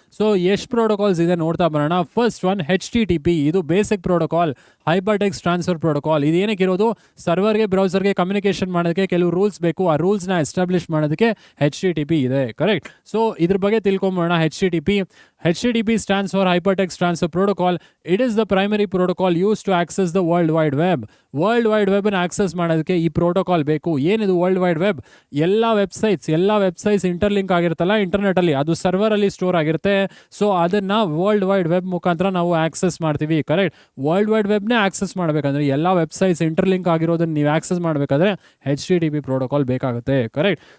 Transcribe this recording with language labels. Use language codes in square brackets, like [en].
[kn] So ಎಷ್ಟು protocols ಇದೆ ನೋಡ್ತಾ ಬರೋಣ. ಫಸ್ಟ್ ಒನ್ HTTP, ಇದು basic protocol, hyper text transfer protocol. ಇದು ಏನಕ್ಕೆ ಇರೋದು, ಸರ್ವರ್ಗೆ ಬ್ರೌಸರ್ಗೆ ಕಮ್ಯುನಿಕೇಷನ್ ಮಾಡೋದಕ್ಕೆ ಕೆಲವು ರೂಲ್ಸ್ ಬೇಕು, ಆ ರೂಲ್ಸ್ನ ಎಸ್ಟಾಬ್ಲಿಷ್ ಮಾಡೋದಕ್ಕೆ HTTP ಇದೆ, ಕರೆಕ್ಟ್. ಸೊ ಇದ್ರ ಬಗ್ಗೆ ತಿಳ್ಕೊಂಬೋಣ. [en] HTTP stands for Hypertext Transfer Protocol. It is the primary protocol used to access the World Wide Web. [kn] World wide ವೆಬ್ನ access ಮಾಡೋದಕ್ಕೆ ಈ ಪ್ರೋಟೋಕಾಲ್ ಬೇಕು. ಏನಿದು ವರ್ಲ್ಡ್ ವೈಡ್ ವೆಬ್? ಎಲ್ಲ ವೆಬ್ಸೈಟ್ಸ್ ಇಂಟರ್ಲಿಂಕ್ ಆಗಿರುತ್ತಲ್ಲ ಇಂಟರ್ನೆಟಲ್ಲಿ, ಅದು ಸರ್ವರಲ್ಲಿ ಸ್ಟೋರ್ ಆಗಿರುತ್ತೆ. ಸೊ ಅದನ್ನು ವರ್ಲ್ಡ್ ವೈಡ್ ವೆಬ್ ಮುಖಾಂತರ ನಾವು ಆಕ್ಸೆಸ್ ಮಾಡ್ತೀವಿ, ಕರೆಕ್ಟ್. ವರ್ಲ್ಡ್ ವೈಡ್ ವೆಬ್ನೇ ಆಕ್ಸೆಸ್ ಮಾಡಬೇಕಂದ್ರೆ, ಎಲ್ಲ ವೆಬ್ಸೈಟ್ಸ್ ಇಂಟರ್ಲಿಂಕ್ ಆಗಿರೋದನ್ನು ನೀವು ಆಕ್ಸೆಸ್ ಮಾಡಬೇಕಾದ್ರೆ HTTP ಪ್ರೋಟೋಕಾಲ್ ಬೇಕಾಗುತ್ತೆ, ಕರೆಕ್ಟ್.